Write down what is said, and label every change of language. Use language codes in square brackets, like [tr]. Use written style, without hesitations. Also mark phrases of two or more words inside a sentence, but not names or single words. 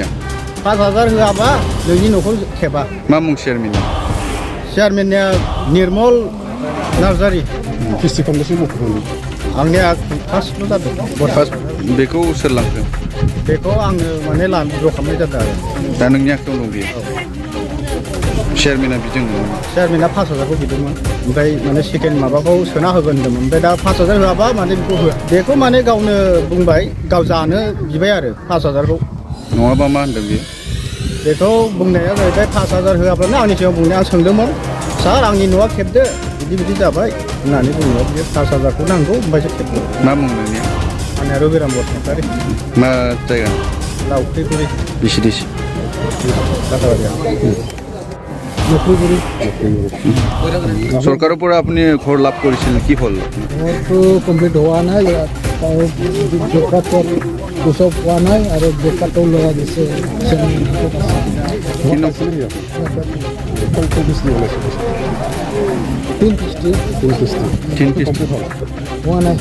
[brx] 5,000 होआबा नोंनि न'खौ खेबा। मा मुं चेयारमेननिया? चेयारमेननिया निर्मल नार्जारि। किस्ति खनबेसे मावखो? आंनिया फार्स्टल' जादों। बेखौ सोर लांखो? बेखौ आङो माने ज' खालामनाय जादों आरो। दा नोंनि आखायाव दं बेयो? চেয়ারম্যানা বিজों চেয়ারमेना 5,000खौ बिदोंमोन ओमफ्राय माने सेकेन्ड माबाखौ सोना होगोन होनदोंमोन ओमफ्राय दा 5,000 होआबा माने बेखौ होआ बेखौ माने गावनो बुंबाय गाव जानो बिबाय आरो 5,000खौ नङाबा मा होनदों बियो बेखौ बुंनाया जाहैबाय 5,000 होआब्लानो आंनि सिगाङाव बुंनाय आं सोंदोंमोन सार आंनि न'आ खेबदो बिदि जाबाय होननानै बुंनायाव बियो 5,000खौ नांगौ ओमफ्रायसो खेबदो मा मुं नोंनिया आंनिया रबिराम बसुमतारी मा जायगा लावख्रिगुरि बिसिडिसि फाथाबारिया [as] চৰকাৰৰ পৰা আপুনি ঘৰ লাভ কৰিছিল কি হ'ল মোৰতো কমপ্লিট হোৱা নাই জব কাৰ্ডত গোচৰ পোৱা নাই আৰু জব কাৰ্ডো লগা দিছে হোৱা নাই